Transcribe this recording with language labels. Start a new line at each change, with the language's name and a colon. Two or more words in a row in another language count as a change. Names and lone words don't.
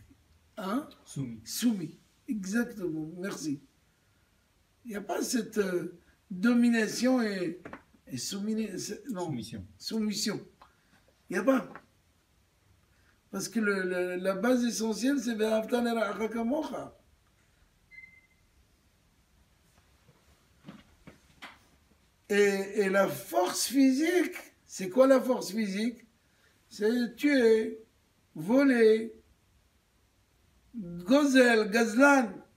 French: Hein? Soumis. Soumis. Exactement, merci. Il n'y a pas cette domination et non, Soumission. soumission. Il n'y a pas. Parce que la base essentielle, c'est
Hebrew: ואהבת לרעך כמוך.
French: Et la force physique, c'est quoi la force physique? C'est tuer, voler,
Hebrew: גוזל, גזלן.